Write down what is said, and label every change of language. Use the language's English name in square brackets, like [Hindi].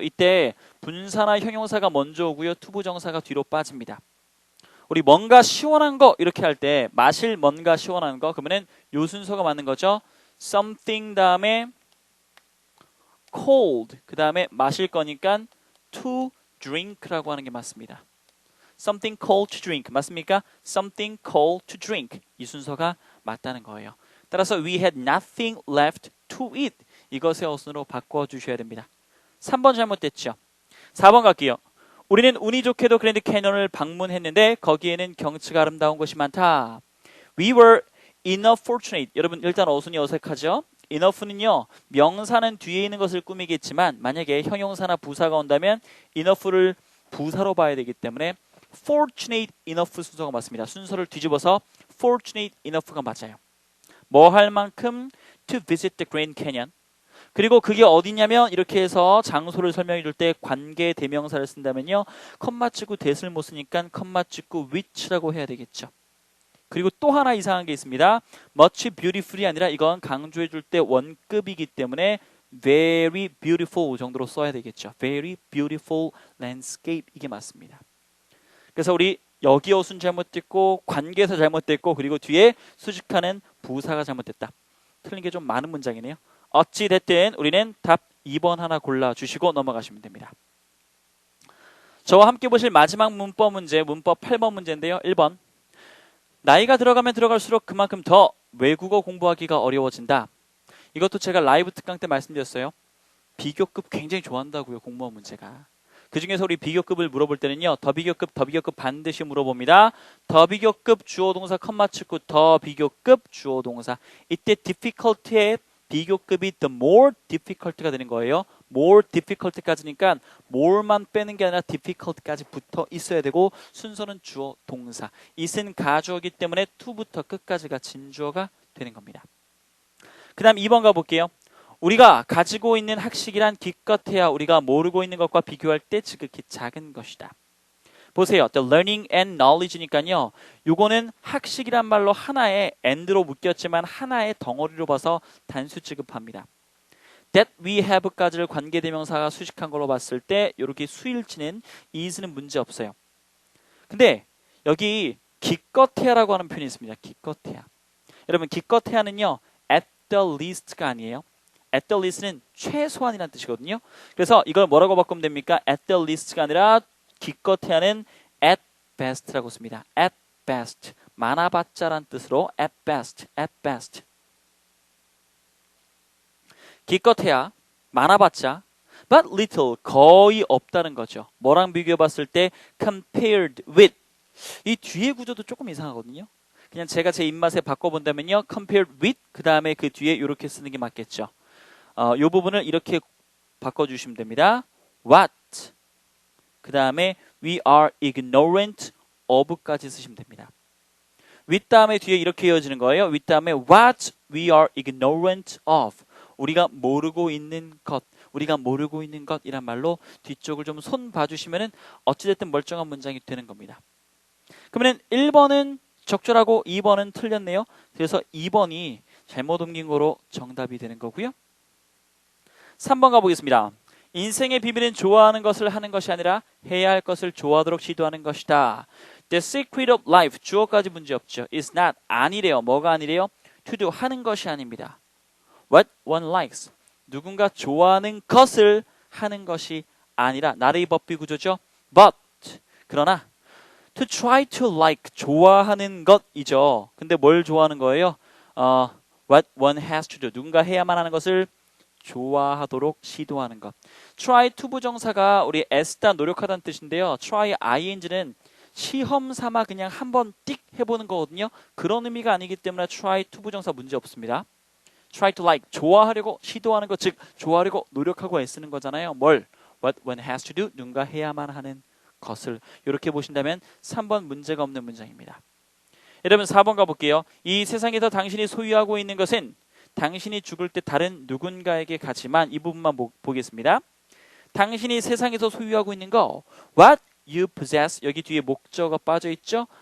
[Korean] 이때 분사나 형용사가 먼저 오고요. 투부정사가 뒤로 빠집니다. 우리 뭔가 시원한 거 이렇게 할 때 마실 뭔가 시원한 거 그러면은 요 순서가 맞는 거죠. something 다음에 cold 그 다음에 마실 거니까 to drink라고 하는 게 맞습니다. [English] something cold to drink [Korean] 맞습니까? [English] something cold to drink [Korean] 이 순서가 맞다는 거예요. 따라서 [English] we had nothing left to eat [Korean] 이것의 어순으로 바꿔주셔야 됩니다. 3번 잘못됐죠. 4번 갈게요. 우리는 운이 좋게도 그랜드 캐년을 방문했는데 거기에는 경치가 아름다운 곳이 많다. [English] We were enough fortunate. [Korean] 여러분 일단 어순이 어색하죠? enough는요. 명사는 뒤에 있는 것을 꾸미겠지만 만약에 형용사나 부사가 온다면 enough를 부사로 봐야 되기 때문에 fortunate enough 순서가 맞습니다. 순서를 뒤집어서 fortunate enough가 맞아요. 뭐 할 만큼 [English] to visit the Grand Canyon. [Korean] 그리고 그게 어디냐면 이렇게 해서 장소를 설명해 줄 때 관계 대명사를 쓴다면요. 컴마 찍고 that을 못 쓰니까 컴마 찍고 which라고 해야 되겠죠. 그리고 또 하나 이상한 게 있습니다. much beautiful이 아니라 이건 강조해 줄 때 원급이기 때문에 very beautiful 정도로 써야 되겠죠. [English] very beautiful landscape [Korean] 이게 맞습니다. 그래서 우리 여기 어순 잘못됐고 관계에서 잘못됐고 그리고 뒤에 수식하는 부사가 잘못됐다. 틀린 게 좀 많은 문장이네요. 어찌 됐든 우리는 답 2번 하나 골라주시고 넘어가시면 됩니다. 저와 함께 보실 마지막 문법 문제, 문법 8번 문제인데요. 1번. 나이가 들어가면 들어갈수록 그만큼 더 외국어 공부하기가 어려워진다. 이것도 제가 라이브 특강 때 말씀드렸어요. 비교급 굉장히 좋아한다고요. 공무원 문제가. 그중에서 우리 비교급을 물어볼 때는요. 더 비교급 반드시 물어봅니다. 더 비교급 주어동사 컴마 찍고 더 비교급 주어동사. 이때 difficulty의 비교급이 the more difficult가 되는 거예요. more difficult까지니까 more만 빼는 게 아니라 difficult까지 붙어 있어야 되고 순서는 주어 동사. it은 가주어기 때문에 to부터 끝까지가 진주어가 되는 겁니다. 그 다음 2번 가볼게요. 우리가 가지고 있는 학식이란 기껏해야 우리가 모르고 있는 것과 비교할 때 지극히 작은 것이다. 보세요. [English] The learning and knowledge니까요. [Korean] 요거는 학식이란 말로 하나의 and로 묶였지만 하나의 덩어리로 봐서 단수 취급합니다. that we have까지를 관계대명사가 수식한 걸로 봤을 때 이렇게 수일치는 is는 문제 없어요. 근데 여기 기껏해야라고 하는 표현이 있습니다. 기껏해야. 여러분 기껏해야는요. [English] at the least가 아니에요. [Korean] at the least는 최소한이라는 뜻이거든요. 그래서 이걸 뭐라고 바꾸면 됩니까? at the least가 아니라 기껏해야는 at best라고 씁니다. [English] at best. [Korean] 많아봤자란 뜻으로 [English] at best, at best. [Korean] 기껏해야, 많아봤자, but little, 거의 없다는 거죠. 뭐랑 비교해 봤을 때 compared with. 이 뒤에 구조도 조금 이상하거든요. 그냥 제가 제 입맛에 바꿔본다면요. compared with, 그 다음에 그 뒤에 이렇게 쓰는 게 맞겠죠. 이 부분을 이렇게 바꿔주시면 됩니다. what. 그 다음에 [English] we are ignorant of [Korean] 까지 쓰시면 됩니다. with 다음에 뒤에 이렇게 이어지는 거예요. [English] with 다음에 what we are ignorant of. [Korean] 우리가 모르고 있는 것. 우리가 모르고 있는 것이란 말로 뒤쪽을 좀 손 봐주시면은 어찌됐든 멀쩡한 문장이 되는 겁니다. 그러면 1번은 적절하고 2번은 틀렸네요. 그래서 2번이 잘못 옮긴 거로 정답이 되는 거고요. 3번 가보겠습니다. 인생의 비밀은 좋아하는 것을 하는 것이 아니라 해야 할 것을 좋아하도록 시도하는 것이다. [English] The secret of life, [Korean] 주어까지 문제 없죠. is not, 아니래요. 뭐가 아니래요? to do, 하는 것이 아닙니다. [English] What one likes, [Korean] 누군가 좋아하는 것을 하는 것이 아니라 나의 법비 구조죠. [English] But, 그러나 to try to like, [Korean] 좋아하는 것이죠. 근데 뭘 좋아하는 거예요? [English] What one has to do, [Korean] 누군가 해야만 하는 것을 좋아하도록 시도하는 것. try to 부정사가 우리 애쓰다 노력하다는 뜻인데요. try ing는 시험 삼아 그냥 한번 띡 해보는 거거든요. 그런 의미가 아니기 때문에 try to 부정사 문제 없습니다. try to like, 좋아하려고 시도하는 것, 즉 좋아하려고 노력하고 애쓰는 거잖아요. 뭘? [English] What one has to do, [Korean] 누군가 해야만 하는 것을. 이렇게 보신다면 3번 문제가 없는 문장입니다. 여러분 4번 가볼게요. 이 세상에서 당신이 소유하고 있는 것은 당신이 죽을 때 다른 누군가에게 가지만, 이 부분만 보겠습니다. 당신이 세상에서 소유하고 있는 거, what you possess, 여기 뒤에 목적어가 빠져 있죠?